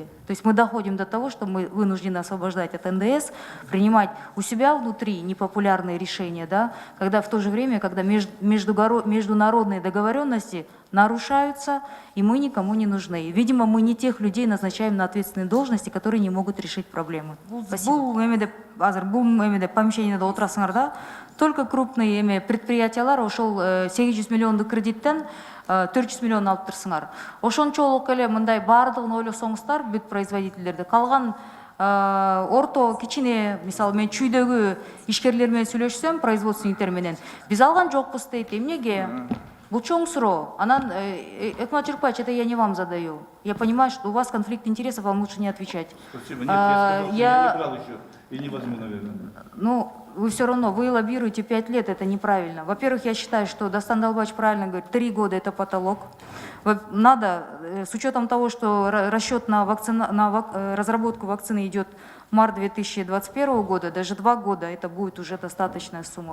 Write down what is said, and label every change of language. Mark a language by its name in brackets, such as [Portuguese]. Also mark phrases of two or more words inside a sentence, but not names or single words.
[Russian] То есть мы доходим до того, что мы вынуждены освобождать от НДС, принимать у себя внутри непопулярные решения, да, когда в то же время, когда международные договоренности нарушаются, и мы никому не нужны. И, видимо, мы не тех людей назначаем на ответственные должности, которые не могут решить проблемы. Спасибо. Только крупные [Kyrgyz] предприятиялар ошол 800 миллиондук кредиттен 400 миллион алып турсуңар. Ошончолук эле мындай баардыгын ойлосоңуздар бүт производительдерди. Калган орто кичине, мисалы мен чүйдөгү ишкерлер менен сүйлөшсөм, производственниктер менен, биз алган жокпуз дейт. Эмнеге? Бул чоң суроо. Анан, Экмат Журпаевич, [Russian] это я не вам задаю. Я понимаю, что у вас конфликт интересов, вам лучше не отвечать. Спасибо. Нет, я сказал, я не брал еще и не возьму, наверное. Ну, вы все равно, вы лоббируете 5 лет, это неправильно. Во-первых, я считаю, что Дастан Далбаевич правильно говорит, 3 года это потолок. Надо, с учетом того, что расчет на разработку вакцины идет март 2021 года, даже 2 года, это будет уже достаточная сумма.